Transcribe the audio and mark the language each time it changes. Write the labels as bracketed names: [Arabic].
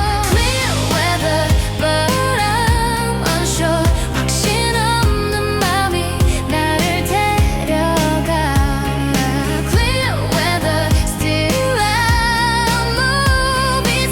[English] Clear weather but I'm unsure. [Korean] 확신 없는 맘이 나를 데려가. [English] Clear weather still I'm moving.